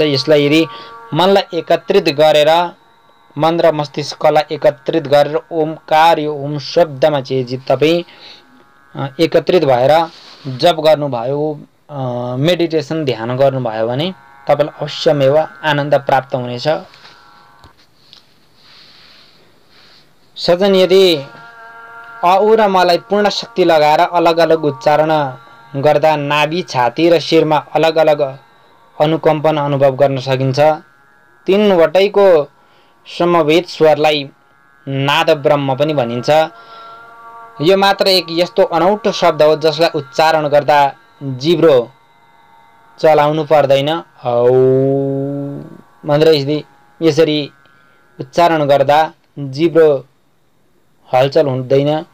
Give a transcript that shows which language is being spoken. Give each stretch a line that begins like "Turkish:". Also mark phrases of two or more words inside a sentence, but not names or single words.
Nepali: यसलाई यदि मनलाई एकत्रित गरेर, मन र मस्तिष्कलाई एकत्रित गरेर ओमकार, यो ओम शब्दमा चाहिँ तपाईँ एकत्रित भएर जप गर्नुभयो, मेडिटेसन ध्यान गर्नुभयो भने तपाईँलाई अवश्यमेव आनन्द प्राप्त हुनेछ। सजन, यदि अ उ र मलाई पूर्ण शक्ति लगाएर अलग अलग उच्चारण गर्दा नाभि, छाती र शिरमा अलग अलग अनुकम्पन अनुभव गर्न सकिन्छ। 3 वटैको समवेत स्वरलाई नाद ब्रह्म पनि भनिन्छ। यो मात्र एक यस्तो अनौठो शब्द हो जसलाई उच्चारण गर्दा जिब्रो चलाउनु पर्दैन। औ भनेर यसरी उच्चारण गर्दा जिब्रो हलचल हुँदैन।